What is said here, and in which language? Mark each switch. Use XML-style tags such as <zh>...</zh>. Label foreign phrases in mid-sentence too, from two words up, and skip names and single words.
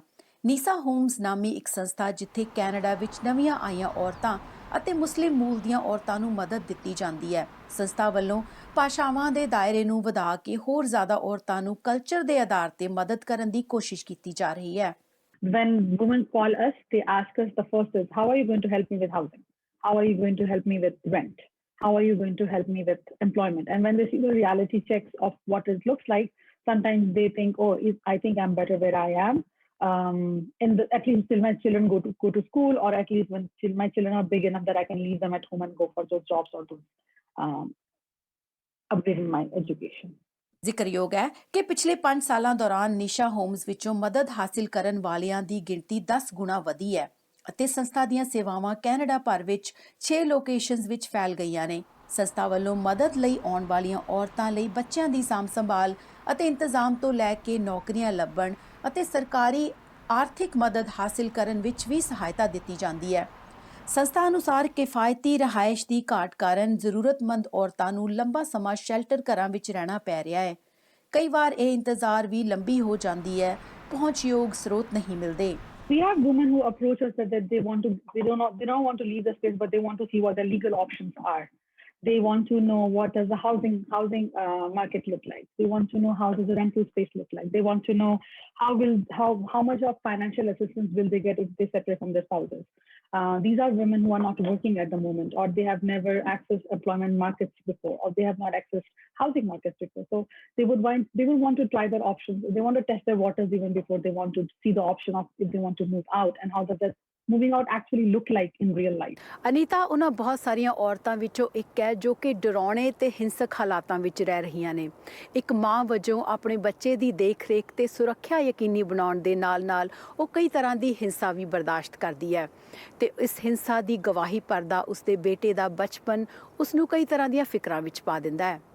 <pa>ਨੀਸਾ ਹੋਮਸ ਨਾਮੀ ਇੱਕ ਸੰਸਥਾ ਜਿੱਥੇ ਕੈਨੇਡਾ ਵਿੱਚ ਨਵੀਆਂ ਆਈਆਂ ਔਰਤਾਂ ਅਤੇ ਮੁਸਲਿਮ ਮੂਲ ਦੀਆਂ ਔਰਤਾਂ ਨੂੰ ਮਦਦ ਦਿੱਤੀ ਜਾਂਦੀ ਹੈ। ਸੰਸਥਾ ਵੱਲੋਂ ਭਾਸ਼ਾਵਾਂ ਦੇ ਦਾਇਰੇ ਨੂੰ ਵਧਾ ਕੇ ਹੋਰ ਜ਼ਿਆਦਾ ਔਰਤਾਂ ਨੂੰ ਕਲਚਰ ਦੇ ਆਧਾਰ ਤੇ ਮਦਦ ਕਰਨ ਦੀ ਕੋਸ਼ਿਸ਼ ਕੀਤੀ ਜਾ ਰਹੀ ਹੈ।</pa> <en>When women call us, they ask us the first is, how are you going to help me with housing? How are you going to help me with rent? How are you going to help me with employment? And when they see the reality checks of what it looks like, sometimes they think, oh, I think I'm better where I am. At least till my children go to school, or at least when my children are big enough that I can leave them at home and go for those jobs or to upgrade in my education.</en> <pa>ਜ਼ਿਕਰਯੋਗ ਹੈ ਕਿ ਪਿਛਲੇ 5 ਸਾਲਾਂ ਦੌਰਾਨ ਨੀਸ਼ਾ ਹੋਮਸ ਵਿੱਚੋਂ ਮਦਦ ਹਾਸਿਲ ਕਰਨ ਵਾਲਿਆਂ ਦੀ ਗਿਣਤੀ 10 ਗੁਣਾ ਵਧੀ ਹੈ ਅਤੇ ਸੰਸਥਾ ਦੀਆਂ ਸੇਵਾਵਾਂ ਕੈਨੇਡਾ ਭਰ ਵਿੱਚ 6 ਲੋਕੇਸ਼ਨਸ ਵਿੱਚ ਫੈਲ ਗਈਆਂ ਨੇ। ਸੰਸਥਾ ਵੱਲੋਂ ਮਦਦ ਲਈ ਆਉਣ ਵਾਲੀਆਂ ਔਰਤਾਂ ਲਈ ਬੱਚਿਆਂ ਦੀ ਸਾਂਭ ਸੰਭਾਲ ਅਤੇ ਇੰਤਜ਼ਾਮ ਤੋਂ ਲੈ ਕੇ ਨੌਕਰੀਆਂ ਲੱਭਣ ਅਤੇ ਸਰਕਾਰੀ ਆਰਥਿਕ ਮਦਦ ਹਾਸਿਲ ਕਰਨ ਵਿੱਚ ਵੀ ਸਹਾਇਤਾ ਦਿੱਤੀ ਜਾਂਦੀ ਹੈ। ਸੰਸਥਾ ਅਨੁਸਾਰ ਕਿਫਾਇਤੀ ਰਹਾਇਸ਼ ਦੀ ਘਾਟ ਕਾਰਨ ਜ਼ਰੂਰਤਮੰਦ ਔਰਤਾਂ ਨੂੰ ਲੰਬਾ ਸਮਾਂ ਸ਼ੈਲਟਰ ਘਰਾਂ ਵਿੱਚ ਰਹਿਣਾ ਪੈ ਰਿਹਾ ਹੈ। ਕਈ ਵਾਰ ਇਹ ਇੰਤਜ਼ਾਰ ਵੀ ਲੰਬੀ ਹੋ ਜਾਂਦੀ ਹੈ, ਪਹੁੰਚਯੋਗ ਸਰੋਤ ਨਹੀਂ ਮਿਲਦੇ।</pa> <en>We have women who approach us that they don't want to leave the space, but they want to see what the legal options are. They want to know what does the housing market look like. They want to know how does the rental space look like. They want to know how much of financial assistance will they get if they separate from their spouses. These are women who are not working at the moment, or they have never accessed employment markets before, or they have not accessed housing markets before. So they will want to try their options. They want to test their waters even before they want to see the option of if they want to move out, and how does that moving out actually look like in real life.</en> <pa>ਅਨੀਤਾ ਉਹਨਾਂ ਬਹੁਤ ਸਾਰੀਆਂ ਔਰਤਾਂ ਵਿੱਚੋਂ ਇੱਕ ਹੈ ਜੋ ਕਿ ਡਰਾਉਣੇ ਤੇ ਹਿੰਸਕ ਹਾਲਾਤਾਂ ਵਿੱਚ ਰਹਿ ਰਹੀਆਂ ਨੇ। ਇੱਕ ਮਾਂ ਵਜੋਂ ਆਪਣੇ ਬੱਚੇ ਦੀ ਦੇਖ-ਰੇਖ ਤੇ ਸੁਰੱਖਿਆ ਯਕੀਨੀ ਬਣਾਉਣ ਦੇ ਨਾਲ-ਨਾਲ ਉਹ ਕਈ ਤਰ੍ਹਾਂ ਦੀ ਹਿੰਸਾ ਵੀ ਬਰਦਾਸ਼ਤ ਕਰਦੀ ਹੈ ਤੇ ਇਸ ਹਿੰਸਾ ਦੀ ਗਵਾਹੀ ਭਰਦਾ ਉਸਦੇ ਬੇਟੇ ਦਾ ਬਚਪਨ ਉਸਨੂੰ ਕਈ ਤਰ੍ਹਾਂ ਦੀਆਂ ਫਿਕਰਾਂ ਵਿੱਚ ਪਾ ਦਿੰਦਾ ਹੈ।</pa>